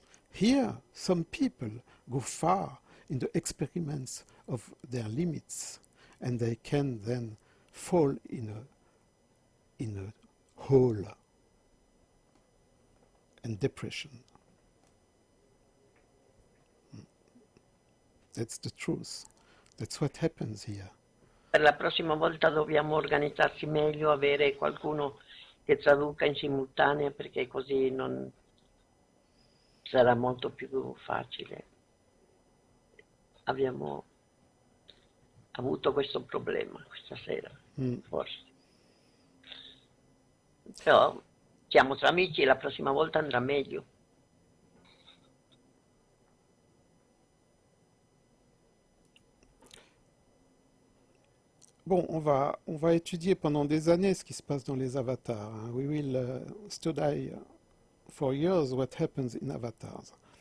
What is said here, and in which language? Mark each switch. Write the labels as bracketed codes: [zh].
[en] Here, some people go far in the experiments of their limits, and they can then fall in a hole and depression. That's the truth. That's what happens here. [it] Per la prossima volta dobbiamo organizzarsi meglio, avere qualcuno che traduca in simultanea, perché così non sarà molto più facile. Abbiamo avuto questo problema questa sera, forse. Però siamo tra amici e la prossima volta andrà meglio. [fr] Bon, on va étudier pendant des années ce qui se passe dans les avatars. Hein. [en] We will study for years what happens in avatars.